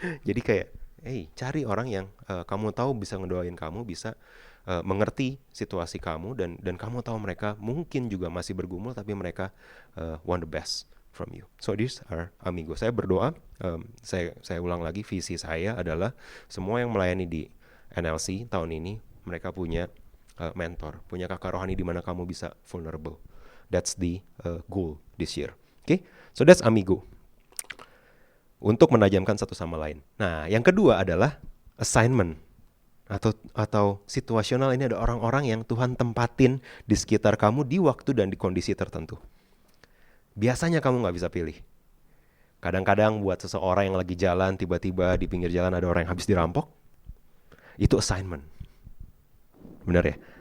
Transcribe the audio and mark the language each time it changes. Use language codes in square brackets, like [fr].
[id] Jadi kayak, cari orang yang kamu tahu bisa ngedoain kamu, bisa mengerti situasi kamu, dan kamu tahu mereka mungkin juga masih bergumul, tapi mereka [en] want the best from you. So these are amigo. [id] Saya berdoa, saya ulang lagi, visi saya adalah semua yang melayani di NLC tahun ini, mereka punya mentor, punya kakak rohani di mana kamu bisa vulnerable. [en] That's the goal this year. [id] Okay? [en] So that's amigo. [id] Untuk menajamkan satu sama lain. Nah, yang kedua adalah assignment atau situasional. Ini ada orang-orang yang Tuhan tempatin di sekitar kamu di waktu dan di kondisi tertentu. Biasanya kamu nggak bisa pilih. Kadang-kadang buat seseorang yang lagi jalan, tiba-tiba di pinggir jalan ada orang yang habis dirampok, itu assignment. Benar ya?